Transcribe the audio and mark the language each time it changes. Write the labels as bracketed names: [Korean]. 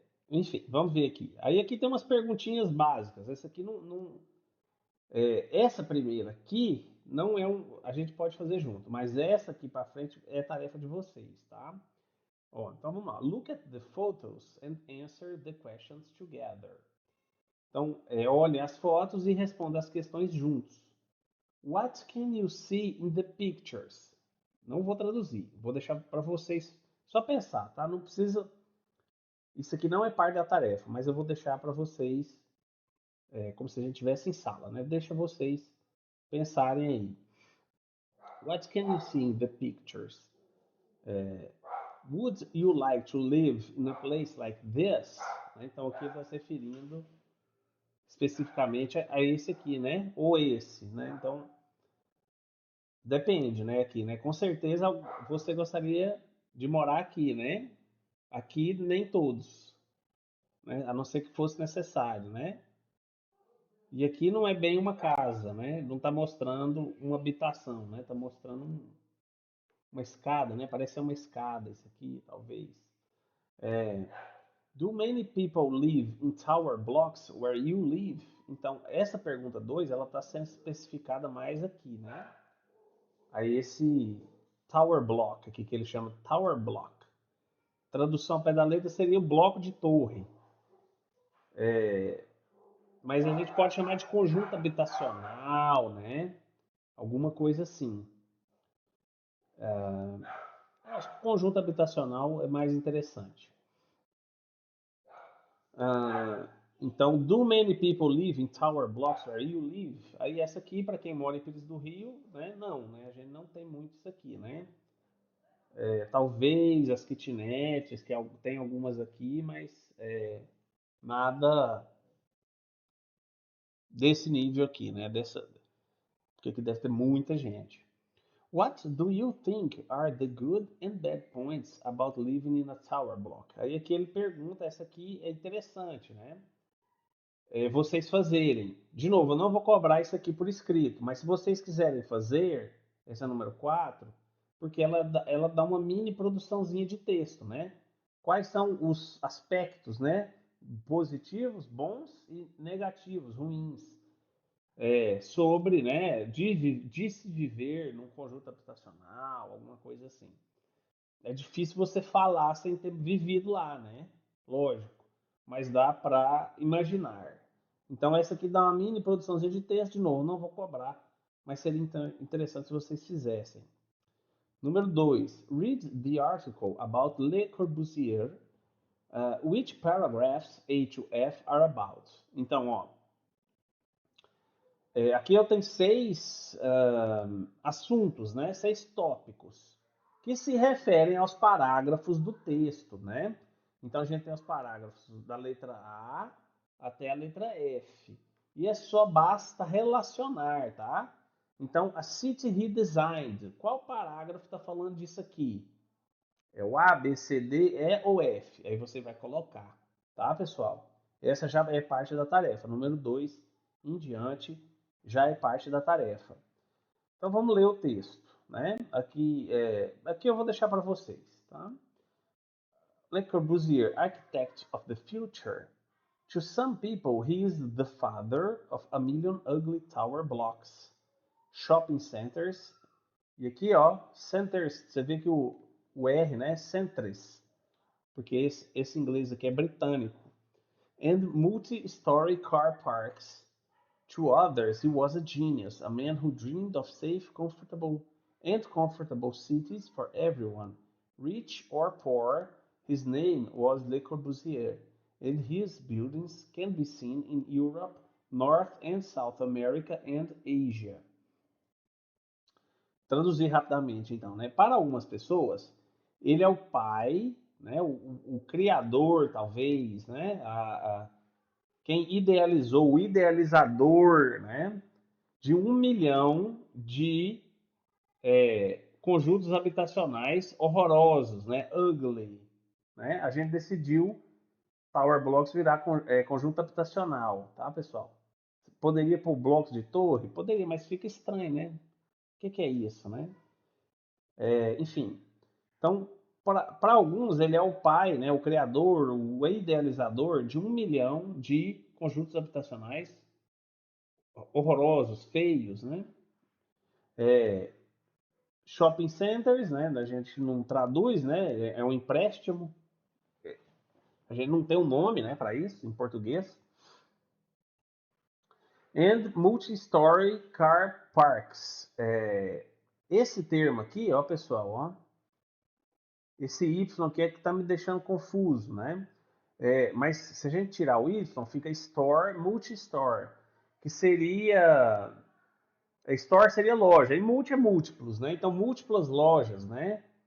[Portuguese] Enfim, vamos ver aqui. Aí aqui tem umas perguntinhas básicas. Essa aqui essa primeira aqui não é a gente pode fazer junto, mas essa aqui para frente é tarefa de vocês, tá? Ó, então vamos lá. [English] Look at the photos and answer the questions together. [Portuguese] Então, olhe as fotos e responda as questões juntos. [English] What can you see in the pictures? [Portuguese] Não vou traduzir, vou deixar para vocês só pensar, tá? Não precisa. Isso aqui não é parte da tarefa, mas eu vou deixar para vocês, como se a gente estivesse em sala, né? Deixa vocês pensarem aí. [English] What can you see in the pictures? Would you like to live in a place like this? [Portuguese] Então aqui está se referindo especificamente a esse aqui, né? Ou esse, né? Então depende, né? Aqui, né? Com certeza você gostaria de morar aqui, né? Aqui nem todos, né? A não ser que fosse necessário, né? E aqui não é bem uma casa, né? Não está mostrando uma habitação, né? Está mostrando uma escada, né? Parece ser uma escada isso aqui, talvez. [English] Do many people live in tower blocks where you live? [Portuguese] Então, essa pergunta 2, ela está sendo especificada mais aqui, né? Aí esse tower block aqui, que ele chama tower block. Tradução ao pé da letra seria o bloco de torre. Mas a gente pode chamar de conjunto habitacional, né? Alguma coisa assim. Acho que conjunto habitacional é mais interessante. Ah, então, [English] do many people live in tower blocks where you live? [Portuguese] Aí essa aqui, para quem mora em Pires do Rio, né? Não, né? A gente não tem muito isso aqui, né? Talvez as kitnets, que tem algumas aqui, mas nada desse nível aqui, né? Porque aqui deve ter muita gente. [English] What do you think are the good and bad points about living in a tower block? [Portuguese] Aí aqui ele pergunta, essa aqui é interessante, né? Vocês fazerem. De novo, eu não vou cobrar isso aqui por escrito, mas se vocês quiserem fazer, esse é o número 4, porque ela dá uma mini produçãozinha de texto, né? Quais são os aspectos, né? Positivos, bons e negativos, ruins, sobre, né, de se viver num conjunto habitacional, alguma coisa assim. É difícil você falar sem ter vivido lá, né? Lógico. Mas dá para imaginar. Então essa aqui dá uma mini produçãozinha de texto, de novo, não vou cobrar, mas seria interessante se vocês fizessem. Número 2. [English] Read the article about Le Corbusier. Which paragraphs A to F are about? [Portuguese] Então, ó, aqui eu tenho 6 assuntos, né? 6 tópicos que se referem aos parágrafos do texto, né? Então a gente tem os parágrafos da letra A até a letra F. E é só basta relacionar, tá? Então, [English] a city redesigned. [Portuguese] Qual parágrafo está falando disso aqui? É o A, B, C, D, E ou F. Aí você vai colocar, tá, pessoal? Essa já é parte da tarefa. Número 2 em diante já é parte da tarefa. Então vamos ler o texto, né? Aqui eu vou deixar para vocês, tá? [English] Le Corbusier, architect of the future. To some people, he is the father of a million ugly tower blocks, shopping centers. [Portuguese] E aqui, ó, centers, você vê que o R, né, centers, porque esse inglês aqui é britânico. [English] And multi-story car parks. To others, he was a genius, a man who dreamed of safe, comfortable cities for everyone. Rich or poor, his name was Le Corbusier, and his buildings can be seen in Europe, North and South America, and Asia. [Portuguese] Traduzir rapidamente, então, né? Para algumas pessoas, ele é o pai, né? O criador, talvez, né? Quem idealizou, o idealizador, né? De 1 milhão de conjuntos habitacionais horrorosos, né? Ugly. Né? A gente decidiu Tower Blocks virar conjunto habitacional, tá, pessoal? Poderia pôr blocos de torre? Poderia, mas fica estranho, né? O que é isso, né? Enfim, então, para alguns, ele é o pai, né, o criador, o idealizador de 1 milhão de conjuntos habitacionais horrorosos, feios, né? Shopping centers, né? A gente não traduz, né? É um empréstimo. A gente não tem um nome, né, para isso em português. [English] And multi-story car parks. [Portuguese] Esse termo aqui, ó, pessoal, ó, esse Y aqui é que está me deixando confuso, né? Mas se a gente tirar o Y, fica store, multi-store, que seria. Store seria loja, e multi é múltiplos, né? Então, múltiplas lojas, né?